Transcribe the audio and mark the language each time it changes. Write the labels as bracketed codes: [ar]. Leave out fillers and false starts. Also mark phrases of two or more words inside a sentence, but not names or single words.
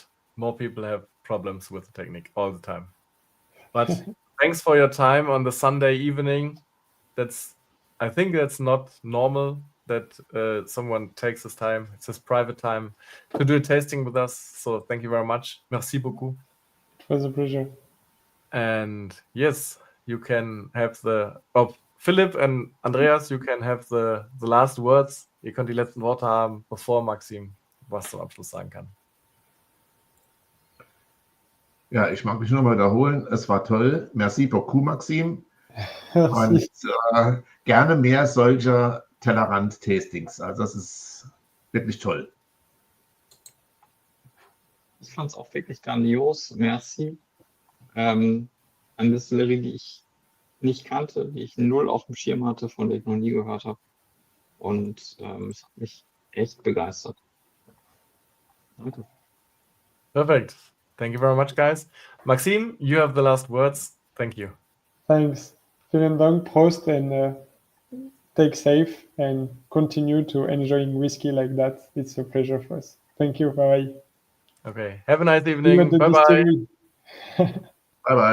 [en] More people have problems with the technique all the time. But thanks for your time on the Sunday evening. I think that's not normal that someone takes his time. It's his private time to do a tasting with us. So thank you very much. [fr] Merci beaucoup. [en] It was a pleasure. And yes, you can have Philipp and Andreas, you can have the last words. [de] Ihr könnt die letzten Worte haben, bevor Maxim was zum Abschluss sagen kann. Ja, ich mag mich nur mal wiederholen. Es war toll. [fr] Merci beaucoup, Maxim. [de] Und gerne mehr solcher Tellerrand-Tastings. Also das ist wirklich toll. Ich fand es auch wirklich grandios. Merci. Eine Distillerie, die ich nicht kannte, die ich null auf dem Schirm hatte, von der ich noch nie gehört habe. Und es hat mich echt begeistert. Danke. [en] Perfect. Thank you very much, guys. Maxim, you have the last words. Thank you. Thanks. [de] Vielen Dank, Prost, [en] and take safe and continue to enjoying whiskey like that. It's a pleasure for us. Thank you. Bye-bye. Okay. Have a nice evening. Bye-bye.